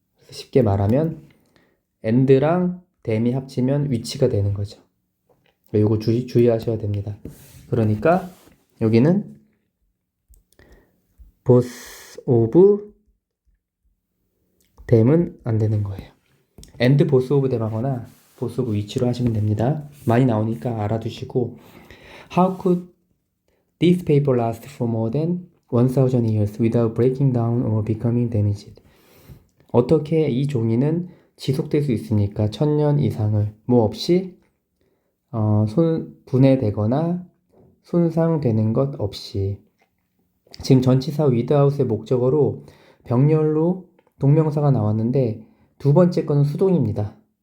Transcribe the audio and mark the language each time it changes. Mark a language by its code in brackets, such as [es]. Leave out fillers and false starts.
[ko] 쉽게 말하면 and랑 댐이 합치면 위치가 되는 거죠. 요거 주의하셔야 됩니다. 그러니까 여기는 보스 오브 댐은 안 되는 거예요. and 보스 오브 댐 하거나 보스 오브 위치로 하시면 됩니다. 많이 나오니까 알아두시고 [en] How could this paper last for more than 1000 years without breaking down or becoming damaged? [ko] 어떻게 이 종이는 지속될 수 있습니까? 1000년 이상을 뭐 없이 분해되거나 손상되는 것 없이. 지금 전치사 without의 목적어로 병렬로 동명사가 나왔는데 두 번째 거는 수동입니다.